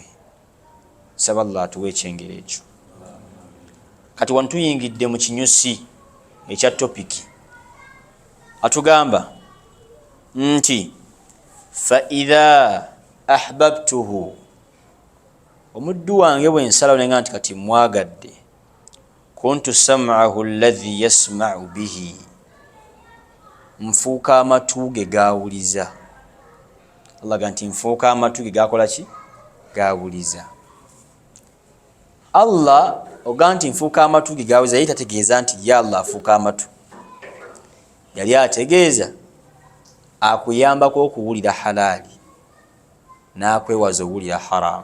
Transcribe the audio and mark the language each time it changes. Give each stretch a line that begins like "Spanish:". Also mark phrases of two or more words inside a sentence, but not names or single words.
Ganda: Saba Allah atuwe ekyengero ekyo. Kati wano tuyingidde mu kinyusi ekya topiki, atugamba nti
Arabic: فإذا أحببته,
Ganda: omuddu wange bwe nsalawo nenga nti kati mwagadde,
Arabic: كنت سمعه الذي يسمع به,
Ganda: nfuuka amatu ge gaawuliza. Allah ga nti nfuuka amatu ge gakola ki? Gaawuliza. Allah oga nti nfuuka amatu ge gaawuliza, yali tategeeza nti ya Allah afuuka amatu, yali ategeeza akuyambako okuwulira halaali n'akwewaza owulira haramu.